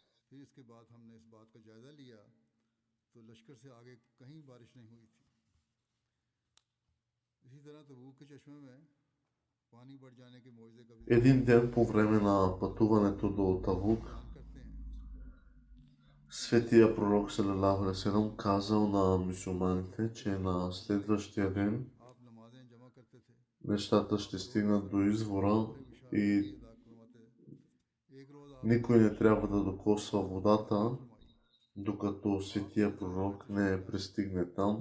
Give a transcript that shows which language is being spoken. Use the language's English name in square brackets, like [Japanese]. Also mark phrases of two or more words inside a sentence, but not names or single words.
[Bulgarian] Един ден по време на пътуването до Табук, светия пророк [Arabic] صلى الله عليه وسلم [Bulgarian] казал на мюсюлманите, че на следващия ден нещата ще стигнат до извора и никой не трябва да докосва водата, докато светия пророк не пристигне там.